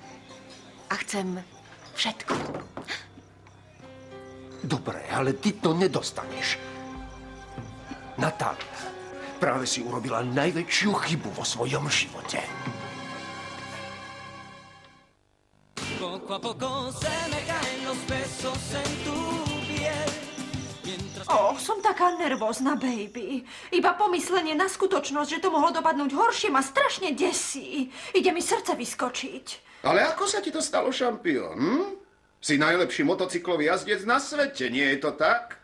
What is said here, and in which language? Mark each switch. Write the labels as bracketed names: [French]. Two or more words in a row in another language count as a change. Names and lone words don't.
[Slovak] A chcem všetko. Dobre, ale ty to nedostaneš. Natália, práve si urobila najväčšiu chybu vo svojom živote. [Spanish] Poco a poco se me caen los besos en tu piel. [Slovak] Som taká nervózna, baby. Iba pomyslenie na skutočnosť, že to mohlo dopadnúť horšie, ma strašne desí. Ide mi srdce vyskočiť. Ale ako sa ti to stalo, šampión? Si najlepší motocyklový jazdec na svete, nie je to tak?